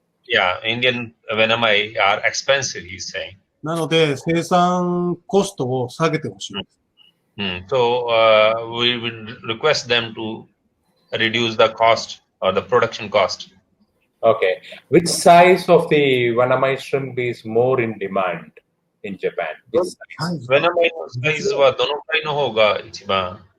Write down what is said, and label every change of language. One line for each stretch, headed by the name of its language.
English: Yeah, Indian Venamai are expensive, he's saying.
Japanese: なので、生産コストを下げてほしい。
English: So, we will request them to reduce the cost or the production cost. Okay. Which size of the Venamai shrimp is more in demand in Japan?
Japanese: Venamaiのサイズはどのくらいの方が一番